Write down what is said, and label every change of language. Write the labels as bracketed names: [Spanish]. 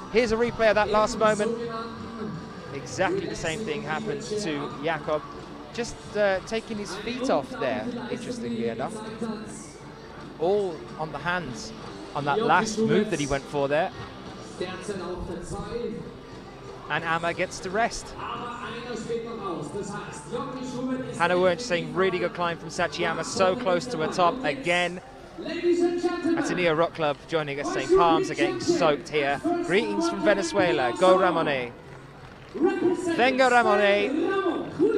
[English] Here's a replay of that last moment. Exactly the same thing happened to Jakob, just taking his feet off there, interestingly enough. All on the hands on that last move that he went for there. [German] Derzeit auf der 2. [English] And AMMA gets to rest. [German] Aber einer steht noch aus. Das heißt, Jakob Schubert ist [English] Hannah Wernch saying really good climb from Sachi AMMA, so close to a top again. Ladies and gentlemen. Ateneo Rock Club joining us, saying palms are getting soaked here. Greetings from Venezuela. Go Ramón. [Spanish] Venga Ramón.